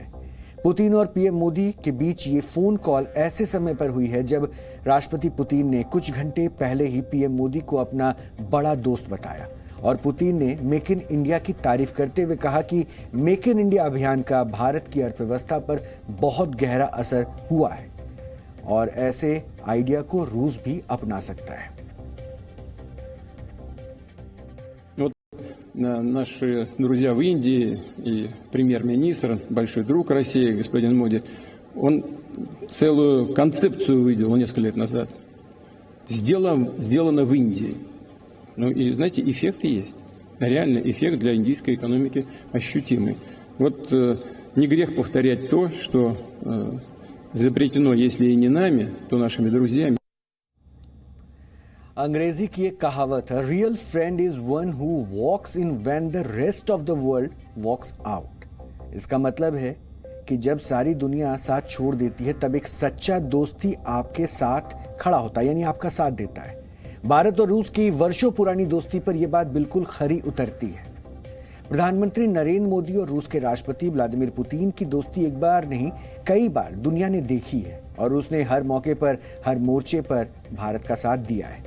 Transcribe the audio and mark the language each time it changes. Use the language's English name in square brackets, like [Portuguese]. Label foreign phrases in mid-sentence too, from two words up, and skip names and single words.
[Hindi] पुतिन और पीएम मोदी के बीच ये फोन कॉल ऐसे समय पर हुई है जब राष्ट्रपति पुतिन ने कुछ घंटे पहले ही पीएम मोदी को अपना बड़ा दोस्त बताया और पुतिन ने मेक इन इंडिया की तारीफ करते हुए कहा कि मेक इन इंडिया अभियान का भारत की अर्थव्यवस्था पर बहुत गहरा असर हुआ है और ऐसे आइडिया को रूस भी अपना सकता है। [Russian] Наши друзья в Индии и премьер-министр, большой друг России, господин Моди, он целую концепцию выделил несколько лет назад. Сделано в Индии. Ну и, знаете, эффекты есть. Реальный эффект для индийской экономики ощутимый. Вот не грех повторять то, что изобретено, если и не нами, то нашими друзьями. [Hindi] अंग्रेजी की एक कहावत है, [English] real friend is one who walks in when the rest of the world walks out. [Hindi] इसका मतलब है कि जब सारी दुनिया साथ छोड़ देती है तब एक सच्चा दोस्त ही आपके साथ खड़ा होता है, यानी आपका साथ देता है। भारत और रूस की वर्षों पुरानी दोस्ती पर यह बात बिल्कुल खरी उतरती है। प्रधानमंत्री नरेंद्र मोदी और रूस के राष्ट्रपति व्लादिमीर पुतिन की दोस्ती एक बार नहीं कई बार दुनिया ने देखी है और उसने हर मौके पर हर मोर्चे पर भारत का साथ दिया है।